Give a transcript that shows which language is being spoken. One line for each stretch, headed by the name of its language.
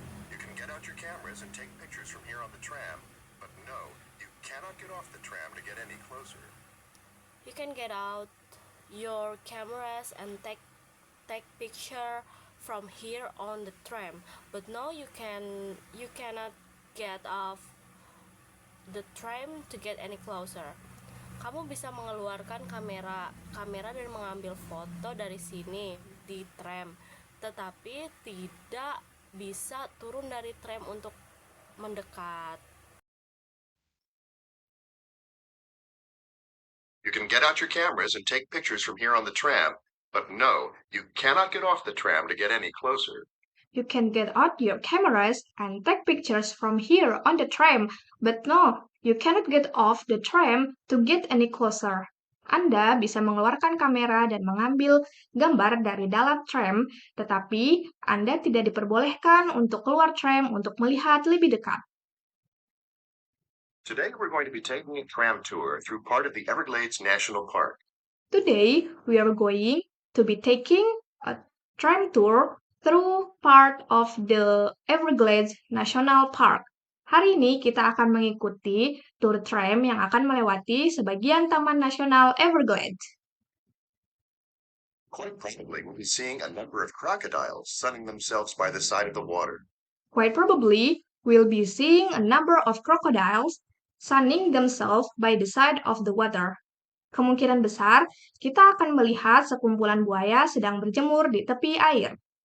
English: You can get out your cameras and take pictures from here on the tram, but no, you cannot get off the tram to get any closer. you can get out your cameras and take picture from here on the tram, but no, you cannot get off the tram to get any closer.
Indonesian: Kamu bisa mengeluarkan kamera dan mengambil foto dari sini di tram, tetapi tidak bisa turun dari tram untuk mendekat.
English: You can get out your cameras and take pictures from here on the tram, but no, you cannot get off the tram to get any closer. You can get out your cameras and take pictures from here on the tram, but no, you cannot get off the tram to get any closer.
Indonesian: Anda bisa mengeluarkan kamera dan mengambil gambar dari dalam tram, tetapi Anda tidak diperbolehkan untuk keluar tram untuk melihat lebih dekat.
English: Today we're going to be taking a tram tour through part of the Everglades National Park. Today, we are going to be taking a tram tour through part of the Everglades National Park.
Indonesian: Hari ini kita akan mengikuti tour tram yang akan melewati sebagian Taman Nasional Everglades.
English: Quite probably we'll be seeing a number of crocodiles sunning themselves by the side of the water. Quite probably, we'll be seeing a number of crocodiles sunning themselves by the side of the water.
Indonesian: Kemungkinan besar, kita akan melihat sekumpulan buaya sedang berjemur di tepi air.